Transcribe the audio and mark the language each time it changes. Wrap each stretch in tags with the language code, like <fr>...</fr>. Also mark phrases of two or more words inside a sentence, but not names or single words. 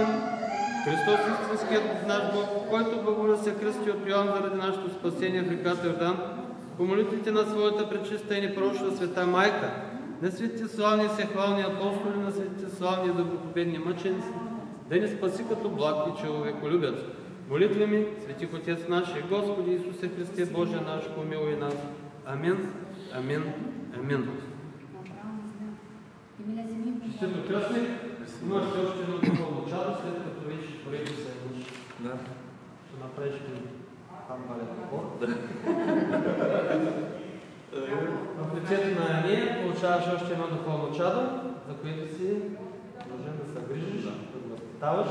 <bg>Христос истинският наш Бог, който благоволя се кръсти от Йоан заради нашето спасение в реката Йордан, по молитвите на своята пречиста и непорочна света Майка, на светите славни и всехвални апостоли, на светите славни и добропобедни мъченици, да ни спаси като благ и човеколюбец. Молитва ми, светих Отец наш и Господи Исусе Христе, Боже наш, помилуй нас. Амин, амин, амин. Честито кръстник, имаш още едно духовно чадо, след като вече пореди се имаш. Да. Ще направиш там мален хор. В лицето на Ания получаваш още едно духовно чадо, за което си должен да се грижиш, да го възпитаваш.</bg>